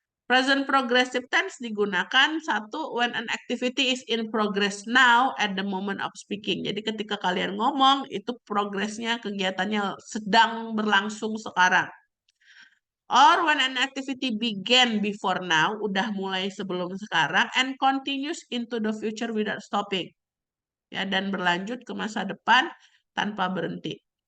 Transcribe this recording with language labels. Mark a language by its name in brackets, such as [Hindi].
[English] Present progressive tense [Indonesian] digunakan satu [English] when an activity is in progress now at the moment of speaking. [Indonesian] Jadi ketika kalian ngomong itu progresnya kegiatannya sedang berlangsung sekarang. [English] Or when an activity began before now, [Indonesian] udah mulai sebelum sekarang [English] and continues into the future without stopping. [Indonesian] Ya, dan berlanjut ke masa depan tanpa berhenti.